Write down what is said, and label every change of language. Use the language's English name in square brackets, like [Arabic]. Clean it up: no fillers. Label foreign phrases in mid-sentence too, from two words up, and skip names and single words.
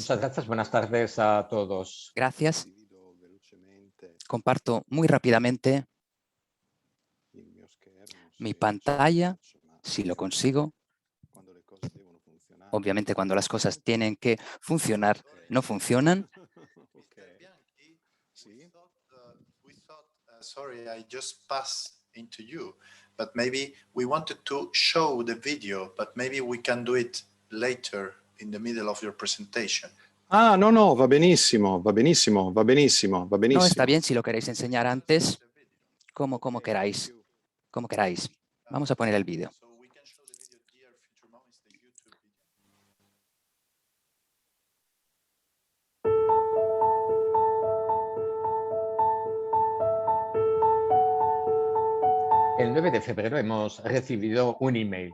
[Spanish] Muchas gracias. Buenas tardes a todos. Gracias. Comparto muy rápidamente mi pantalla, si lo consigo. Obviamente, cuando las cosas tienen que funcionar, no funcionan. [English] Sorry, I just passed into you, but maybe we wanted to show the video, but maybe we can do it later in the middle of your presentation. [Italian] Ah, no, va benissimo, va benissimo, va benissimo, va benissimo. [Spanish] No, está bien si lo queréis enseñar antes, como queráis. Como queráis. Vamos a poner el vídeo. El 9 de febrero hemos recibido un email.